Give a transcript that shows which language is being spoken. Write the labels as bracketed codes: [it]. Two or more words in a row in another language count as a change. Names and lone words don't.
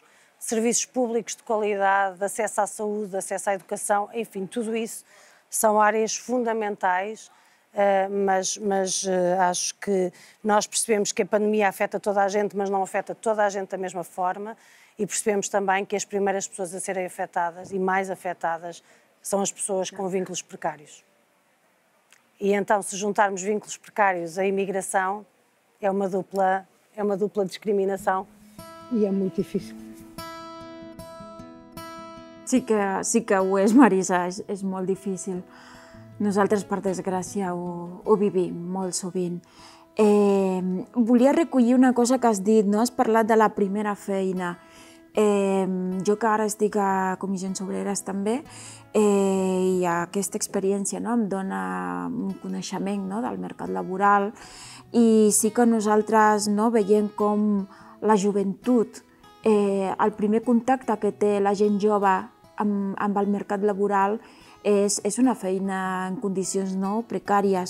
[pt] serviços públicos de qualidade, de acesso à saúde, de acesso à educação, enfim, tudo isso são áreas fundamentais, mas acho que nós percebemos que a pandemia afeta toda a gente, mas não afeta toda a gente da mesma forma, e percebemos também que as primeiras pessoas a serem afetadas e mais afetadas são as pessoas com vínculos precários. E então, se juntarmos vínculos precários à imigração, é uma dupla discriminação e é muito difícil. [ca] Sí que ho és, Marisa, és molt difícil. Nosaltres, per desgràcia, ho vivim molt sovint. Volia recollir una cosa que has dit, no? Has parlat de la primera feina. Jo que ara estic a Comissions Obreres també, i aquesta experiència em dona un coneixement del mercat laboral, i sí que nosaltres veiem com la joventut, el primer contacte que té la gent jove amb el mercat laboral és una feina en condicions precàries.